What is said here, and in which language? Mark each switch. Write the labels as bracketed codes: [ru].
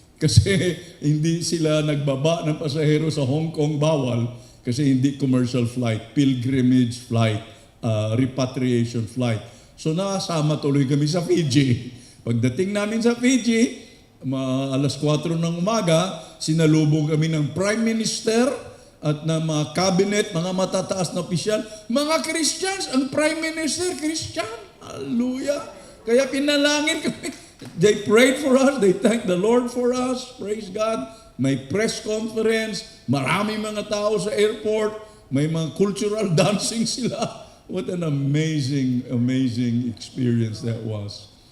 [tl] Kasi hindi sila nagbaba ng pasahero sa Hong Kong, bawal. Kasi hindi [en] commercial flight, pilgrimage flight, repatriation flight. [tl] So nakasama tuloy kami sa Fiji. Pagdating namin sa Fiji, alas 4 ng umaga, sinalubong kami ng Prime Minister at na mga cabinet, mga matataas na opisyal, mga Christians, ang Prime Minister, Christian. Hallelujah. Kaya pinalangin kami. [en] They prayed for us, they thanked the Lord for us, praise God. [tl] May press conference, maraming mga tao sa airport, may mga cultural dancing sila. [en] What an amazing, amazing experience that was.